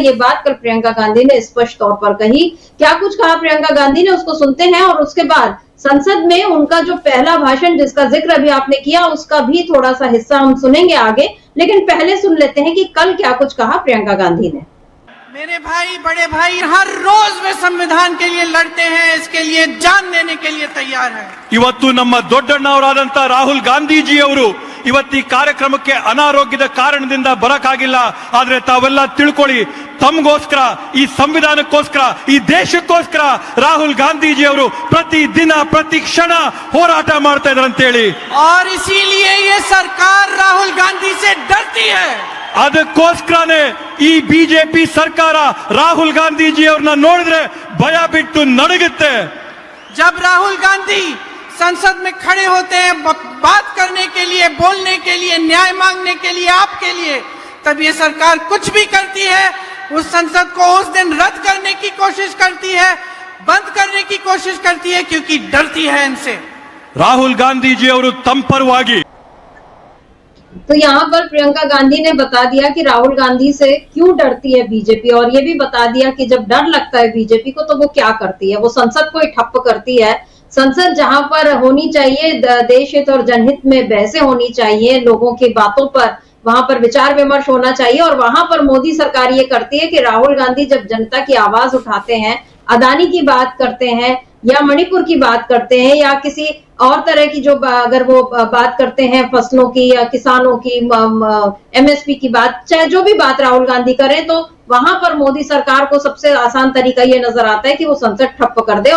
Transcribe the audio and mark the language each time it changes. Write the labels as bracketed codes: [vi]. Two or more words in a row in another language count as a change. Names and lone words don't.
[hi] ये बात कल प्रियंका गांधी ने स्पष्ट तौर पर कही। क्या कुछ कहा प्रियंका गांधी ने, उसको सुनते हैं, और उसके बाद संसद में उनका जो पहला भाषण जिसका जिक्र अभी आपने किया, उसका भी थोड़ा सा हिस्सा हम सुनेंगे आगे। लेकिन पहले सुन लेते हैं कि कल क्या कुछ कहा प्रियंका गांधी ने। मेरे भाई, बड़े भाई हर रोज वे संविधान के लिए लड़ते हैं, इसके लिए जान देने के लिए तैयार है। [kn] ಇವತ್ತು ನಮ್ಮ ದೊಡ್ಡಣ್ಣವರಾದಂತ ರಾಹುಲ್ ಗಾಂಧೀಜಿ ಅವರು ಇವತ್ತು ಈ ಕಾರ್ಯಕ್ರಮಕ್ಕೆ ಅನಾರೋಗ್ಯದ ಕಾರಣದಿಂದ ಬರಕಾಗಿಲ್ಲ. ಆದ್ರೆ ತಾವೆಲ್ಲ ತಿಳ್ಕೊಳ್ಳಿ, ತಮಗೋಸ್ಕರ, ಈ ಸಂವಿಧಾನಕ್ಕೋಸ್ಕರ, ಈ ದೇಶಕ್ಕೋಸ್ಕರ ರಾಹುಲ್ ಗಾಂಧೀಜಿ ಅವರು ಪ್ರತಿ ದಿನ ಪ್ರತಿ ಕ್ಷಣ ಹೋರಾಟ ಮಾಡ್ತಾ ಇದ್ದಾರೆ ಅಂತ ಹೇಳಿ, [hi] और इसीलिए ये सरकार राहुल गांधी से डरती है। [kn] ಅದಕ್ಕೋಸ್ಕರನೇ ಈ ಬಿಜೆಪಿ ಸರ್ಕಾರ ರಾಹುಲ್ ಗಾಂಧೀಜಿ ಅವ್ರನ್ನ ನೋಡಿದ್ರೆ ಭಯ ಬಿಟ್ಟು ನಡುಗುತ್ತೆ. [hi] जब राहुल गांधी संसद में खड़े होते हैं बात करने के लिए, बोलने के लिए, न्याय मांगने के लिए, आपके लिए, तब ये सरकार कुछ भी करती है, उस संसद को उस दिन रद्द करने की कोशिश करती है, बंद करने की कोशिश करती है, क्योंकि डरती है इनसे। [kn] ರಾಹುಲ್ ಗಾಂಧೀಜಿ ಅವರು ತಮ್ಮ ಪರವಾಗಿ [hi] तो यहाँ पर प्रियंका गांधी ने बता दिया कि राहुल गांधी से क्यों डरती है बीजेपी, और ये भी बता दिया कि जब डर लगता है बीजेपी को तो वो क्या करती है। वो संसद को ही ठप्प करती है। संसद जहां पर होनी चाहिए देश हित और जनहित में बहसें होनी चाहिए, लोगों की बातों पर वहां पर विचार विमर्श होना चाहिए, और वहां पर मोदी सरकार ये करती है कि राहुल गांधी जब जनता की आवाज उठाते हैं, अदानी की बात करते हैं, या मणिपुर की बात करते हैं, या किसी और तरह की जो अगर वो बात करते हैं फसलों की या किसानों की, एमएसपी की बात, चाहे जो भी बात राहुल गांधी करें, तो वहां पर मोदी सरकार को सबसे आसान तरीका ये नजर आता है कि वो संसद ठप्प कर दे।